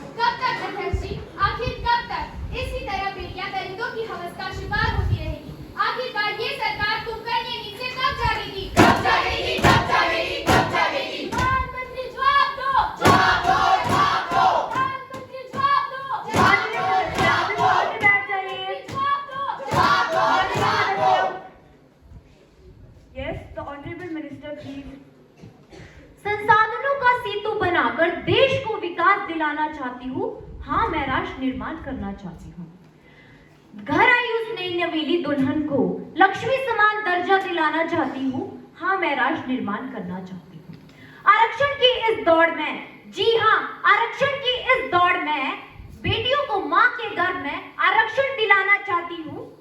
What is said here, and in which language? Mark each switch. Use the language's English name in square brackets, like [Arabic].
[Hindi] कब तक अध्यक्ष जी, आखिर कब तक इसी तरह बेटियां दरिंदों की हवस का शिकार होती रहेगी? आखिरकार ये सरकार कुंभकर्ण के नीचे कब जागेगी? कब जागेगी? कब जागेगी? कब जागेगी? प्रधानमंत्री जवाब दो, जवाब दो, जवाब दो। प्रधानमंत्री जवाब दो, जवाब दो, जवाब दो। बैठ जाइए। जवाब दो, जवाब दो, जवाब दो। [English] Yes, the honorable minister, please. [Hindi] संसाधनों का सेतु बनाकर देश को विकास दिलाना चाहती हूँ। हाँ, मैं राष्ट्र निर्माण करना चाहती हूँ। घर आई उस नई नवेली दुल्हन को लक्ष्मी समान दर्जा दिलाना चाहती हूँ। हाँ, मैं राष्ट्र निर्माण करना चाहती हूँ। आरक्षण की इस दौड़ में, जी हाँ, आरक्षण की इस दौड़ में बेटियों को माँ के गर्भ में आरक्षण दिलाना चाहती हूँ।